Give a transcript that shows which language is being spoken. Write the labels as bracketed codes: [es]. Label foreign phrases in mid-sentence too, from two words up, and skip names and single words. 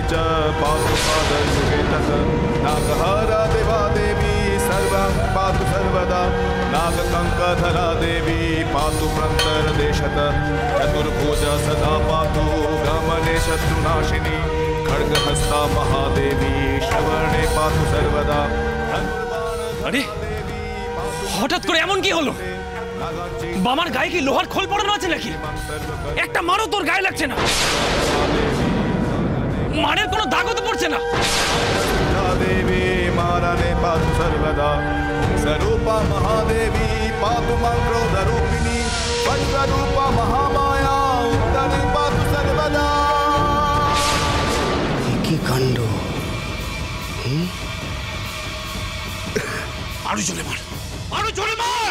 [sa] च पातु पादयुगे तत् नागहारा देवा देवी सर्वं पातु सर्वदा नागकङ्कधरा देवी पातु प्रन्तरदेशत चतुर्भुजा सदा पातु गमने शत्रुनाशिनी खड्गहस्ता महादेवी श्रवणे पातु सर्वदा। [bn] আরে হঠাৎ করে এমন কি হলো? বামার গায়ে কি লোহার খোল পড়ানো আছে নাকি? একটা মারও তোর গায়ে লাগছে না, মারের কোনো দাগও তো পড়ছে না। [sa] देवी मारणे पातु सर्वदा स्वरूपा महादेवी पातु मां क्रोधरूपिणी वज्ररूपा महामाया उत्तरे पातु सर्वदा। [bn] কি কাণ্ড! আরো জোরে মার, আরো জোরে মার!